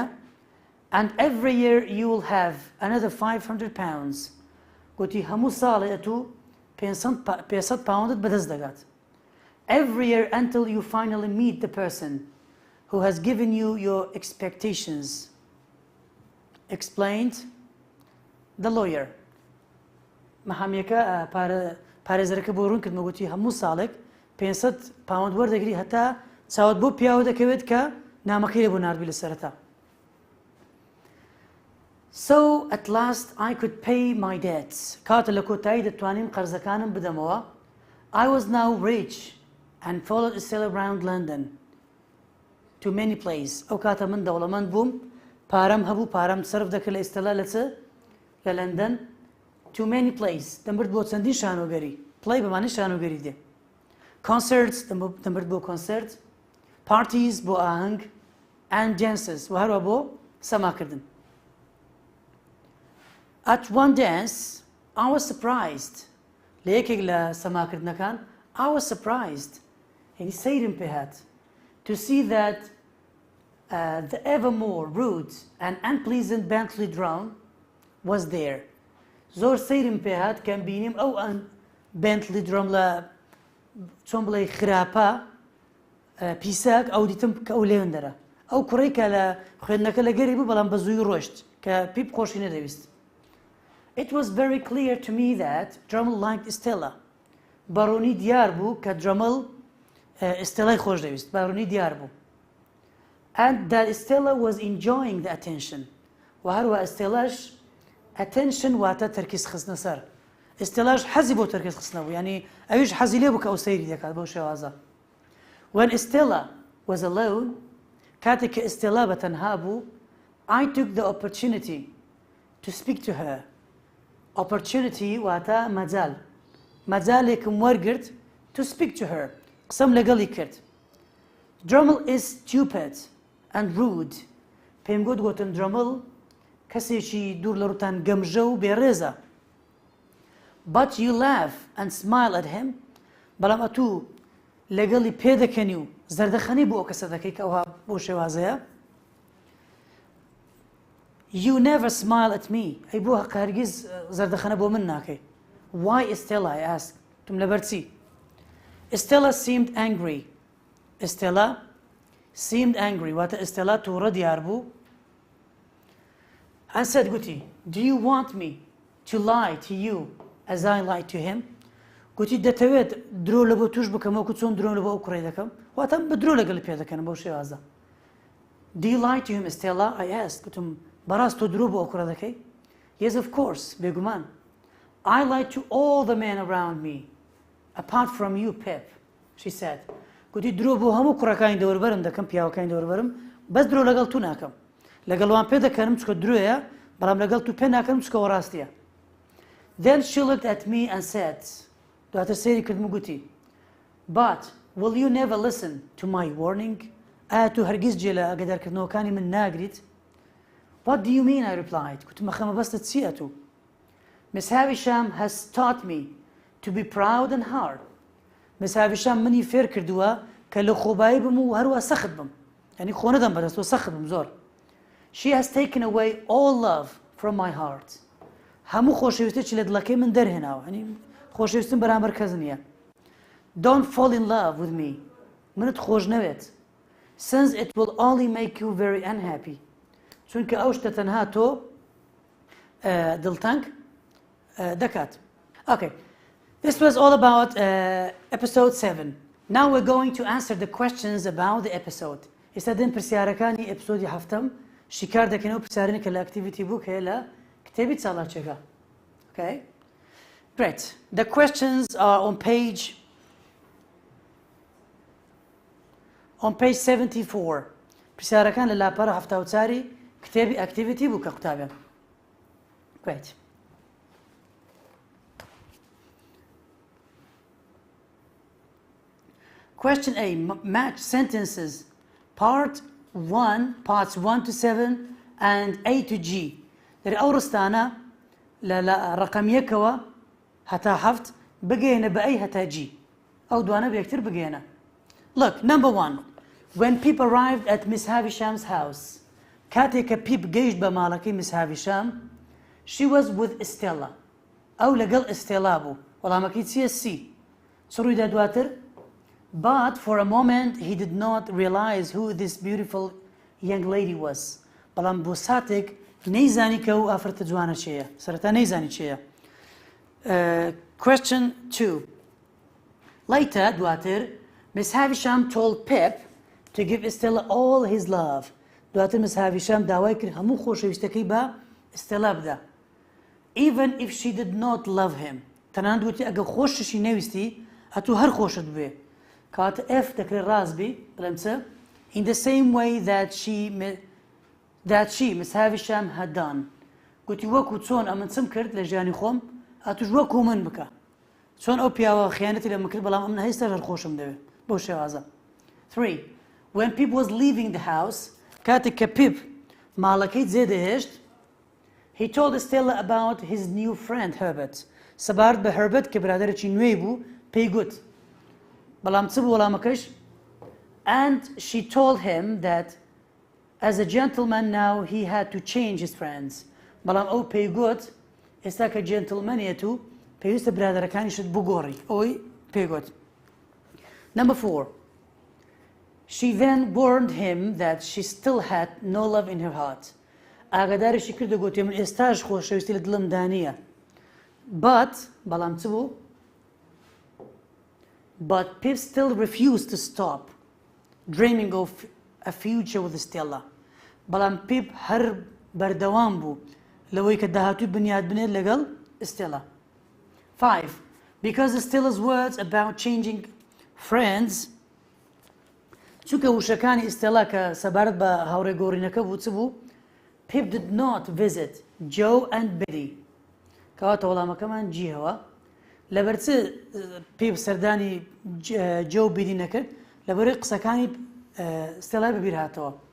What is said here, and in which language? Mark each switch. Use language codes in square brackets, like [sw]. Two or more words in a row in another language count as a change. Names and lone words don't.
[en] And every year you will have another 500 pounds. [ckb] گوتی هەموو ساڵێ ئەتوو 500 پاوەندت بەدەست دەگات. [en] Every year until you finally meet the person who has given you your expectations. Explained the lawyer. [ckb] محامیەکە پارێزەرەکە بۆ ڕوون کردمە گوتی هەموو ساڵێک 500 پاوەند وەردەگری هەتا چاوت بۆ پیاوە دەکەوێت کە نامەکەی لێ بۆ ناردبی لە سەرەتا. [en] So at last I could pay my debts. [ckb] کاتە لە کۆتایی دەتوانیم قەرزەکانم بدەمەوە. [en] I was now rich and followed Stella around London to many places. [ckb] ئەو کاتە من دەوڵەمەند بووم پارەم هەبوو پارەم سەرف دەکرد لە ئێستەلا لە چ؟ لە لەندەن. [en] To many places. [ckb] دەمبرد بۆ چەندین شانۆگەری. Play بەمانەی شانۆگەری دێ. Concerts دەمبرد بۆ concert. Parties بۆ ئاهەنگ. [en] And dances [ckb] و هەروە بۆ سەماکردن. [en] At one dance I was surprised. [ckb] لە یەکێک لە سەماکردنەکان [en] I was surprised. [ckb] یعنی سەیرم پێ هات. [en] To see that the ever more rude and unpleasant Bentley drum was there. [ckb] زۆر سەیرم پێ هات کەم بینیم ئەو بنتلی درۆم لە چۆن بڵێ خراپە پیساک ئەو دیتم کە ئەو لێون دەرە ئەو کوڕی کە لە خوێندنەکە لە گەری بوو بەڵام بە زووی ڕۆشت کە پیپ خۆشی نەدەویست. [en] It was very clear to me that Drummle liked Stella. [ckb] بارونی دیار بوو کە Drummle ئێستێلای خۆش دەویست. بارونی دیار بوو. [en] And that Stella was enjoying the attention. [ckb] و هەروە ئێستێلاش attention واتە تەرکیز خستنە سەر. ئێستێلاش حەزی بۆ تەرکیز خستنە بوو. یعنی ئەویش حەزی لێ بوو کە ئەو سەیری دەکات بەو شێوازە. [en] When Stella was alone, [ckb] کاتێک کە ئێستێلا بەتەنها بوو, [en] I took the opportunity to speak to her. [ckb] Opportunity واتە مەجال. مەجالێکم وەرگرت [en] to speak to her. [ckb] قسەم لەگەڵی کرد. [en] Drummle is stupid and rude. [ckb] پێم گوتن Drummle کەسێکی دوور لە ڕوتان گەمژە و بێڕێزە. [en] But you laugh and smile at him. [ckb] بەڵام ئەتوو لەگەڵی پێدەکەنی و زەردەخەنی بۆ ئەو کەسە دەکەی کە ئەوها بۆ شێوازەیە. [en] You never smile at me. [ckb] ئەی بۆ هەرگیز زەردەخەنە بۆ من ناکەی. [en] Why Stella? I asked. [ckb] تم لەبەر چی؟ [en] Stella seemed angry. Stella seemed angry. [ckb] واتە Stella تووڕە دیار بوو. [en] I said گوتی Do you want me to lie to you as I lied to him? [ckb] گوتی دەتەوێت درۆ لە بۆ توش بکەم وەکو چۆن درۆ لە بۆ ئەو کوڕێ دەکەم؟ واتە بە درۆ لەگەڵ پێ دەکەنم بەو شێوازە. [en] Do you lie to him Stella? I asked. [ckb] گوتم بەڕاست تۆ درۆ بۆ ئەو کوڕە دەکەی؟ [en] Yes of course. بێگومان. I lied to all the men around me, apart from you, Pip, she said. [ckb] گوتی درۆ بۆ هەموو کوڕەکانی دەوروبەرم دەکەم پیاوەکانی دەوروبەرم بەس درۆ لەگەڵ تو ناکەم. لەگەڵوان پێ دەکەنم چکە درۆیە بەڵام لەگەڵ تو پێ ناکەم چکەوە ڕاستیە. [en] Then she looked at me and said, [ckb] دواتر سێری کردم گوتی [en] But will you never listen to my warning? [ckb] ئایا تو هەرگیز جێ لە ئاگادارکردنەوەکانی من ناگریت؟ [en] What do you mean? I replied. [ckb] گوتم خەمە بەستت چییە تو؟ [en] Miss Havisham has taught me to be proud and hard. [ckb] Miss Havisham منی فێر کردووە کە لە خۆبایی بم و هەروە سەخت بم. یعنی خۆ نەدەم بەدەستەوە سەخت بم زۆر. [en] She has taken away all love from my heart. [ckb] هەموو خۆشەویستێکی لە دڵەکەی من دەرهێناوە. یعنی خۆشەویستم بەرامبەر کەس نییە. [en] Don't fall in love with me. [ckb] منت خۆش نەوێت. [en] Since it will only make you very unhappy. [ckb] چونکە ئەو شتە تەنها تۆ دڵتەنگ دەکات. [en] Okay. This was all about episode 7. Now we're going to answer the questions about the episode. [ckb] ئێستا دێن پرسیارەکانی ئەپیسۆدی هەفتەم شیکار دەکەنەوە پرسیارێنی کە لە ئەکتیڤیتی بوو کە لە کتێبی چالاکێکە. [en] Okay? Great. The questions are on page 74. [ckb] پرسیارەکان لە لاپەڕە 74 کتێبی ئەکتیڤیتی بوو کە قوتابێن. [en] Great. Question A. Match sentences. Parts 1 to 7 and A to G. [ckb] در ئەو ڕستانە لە ڕقم 1ەوە هەتا 7 بگەێنە بە A هەتا G. ئەو دوانە بەیەکتر بگەێنە. [en] Look, number 1. When Pip arrived at Miss Havisham's house. [ckb] کاتێک کە Pip گەیشت بە ماڵەکەی Miss Havisham, [en] she was with Stella. [ckb] ئەو لەگەڵ ئێستێلا بوو. وەڵامەکەی چییە C. چ ڕوویدا دواتر؟ [en] But for a moment he did not realize who this beautiful young lady was. [ckb] بەڵام بۆ ساتێک نەیزانی کە ئەو ئافرەتە جوانە چێیە. سەرەتا نەیزانی چێیە. [en] Question 2. Later, دواتر, Miss Havisham told Pip to give Stella all his love. [ckb] دواتر Miss Havisham داوای کرد هەموو خۆشەویستەکەی بە Stella بدا. [en] Even if she did not love him. [ckb] تەنانەت گوتی ئەگە خۆششی نەویستی ئەتوو هەر خۆشت بوێ. کاتە F دەکرێت ڕازبی بڵێم چ؟ [en] In the same way that she Miss Havisham had done. [ckb] گوتی وەکو چۆن ئەمن چم کرد لە ژیانی خۆم ئەتوش وەکو من بکە. چۆن ئەو پیاوە خیانەتی لە من کرد بەڵام ئەمن هەیستا هەر خۆشم دەوێت. بۆ شێوازە. 3. [en] When Pip was leaving the house, [ckb] کاتێک کە Pip ماڵەکەی جێدەهێشت, [en] he told Stella about his new friend Herbert. [ckb] سەبارەت بە Herbert کە برادەرێکی نوێی بوو پێی گوت. بەڵام چ بوو وەڵامەکەش؟ [en] And she told him that as a gentleman now he had to change his friends. [ckb] بەڵام ئەو پێی گوت ئێستا کە جنتلمەنێت و پێویستە برادەرەکانیشت بگۆڕی. ئەوی پێی گوت. [en] Number 4. She then warned him that she still had no love in her heart. [ckb] ئاگاداریشی کردە گوتی من ئێستاش خۆشەویستی لە دڵمدا نییە. [en] but [ckb] بەڵام چ بوو [en] but Pip still refused to stop dreaming of a future with Stella بەڵام [ckb] Pip هەر بەردەوام بوو لەوەی کە داهاتووی بنیاد بنێت لەگەڵ Stella 5 [en] because Stella's words about changing friends [ckb] چونکە وشەکانی ئستێلا کە سەبارەت بە هاوڕێگۆڕینەکە بوو چ بوو [en] Pip did not visit Joe and Biddy [ckb] کەواتە وەڵامەکەمان جیهەوە لەبەر چ Pip سەردانی جۆ و بیدی نەکرد لەبەرەوەی قسەکانی ئستێلا بەبیر هاتەوە